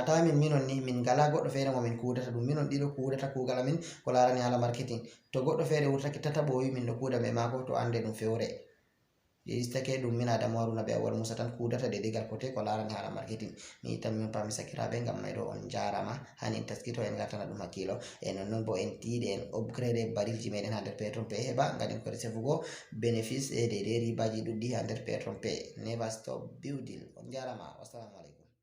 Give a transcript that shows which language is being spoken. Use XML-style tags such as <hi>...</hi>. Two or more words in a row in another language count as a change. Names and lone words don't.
<ff>mata minon ni min ngala goɗɗo feere mo min kudata ɗum minon ɗiɗo kudata kugal amin ko larani hala marketing to goɗɗo feere wurtake tataɓo o wi min ɗo kuuda be mako to ande ɗum fewre istake ɗum min Adamu Haruna be Awol Musa tan kudata dedigal kote ko larani hala marketing mi yitan min pami sakiraɓe ngam may ɗo on jarama hani en taskito en gartana ɗum hakkilo e nonnon bo en tiiɗe en upgrade barilji meɗen ha nder Petron Pay heɓa gaɗen ko resefugo bénéfice e de ribaji ɗuɗɗi ha nder Petron Pay.</ff> <en>Never stop building.</en> <ff>On jarama.</ff> <ar>والسلام عليكم.</ar>